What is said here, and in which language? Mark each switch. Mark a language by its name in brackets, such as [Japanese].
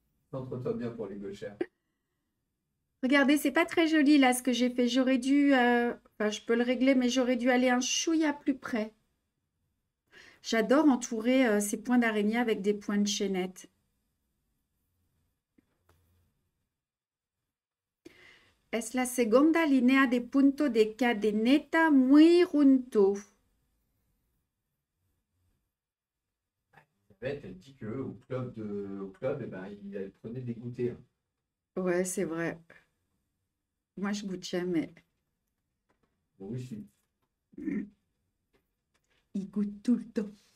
[French] Centre-toi bien pour les gauchères. Regardez, c'est pas très joli là ce que j'ai fait. J'aurais dû, enfin, je peux le régler, mais j'aurais dû aller un chouïa plus près. J'adore entourer ces points d'araignée avec des points de chaînette. [Spanish] Es la segunda línea de punto de cadeneta muy junto. [French] Elle dit qu'au club, eh ben, elle prenait des goûters. Ouais, c'est vrai. Moi, je goûte jamais. Bon, oui, si. Il goûte tout le temps.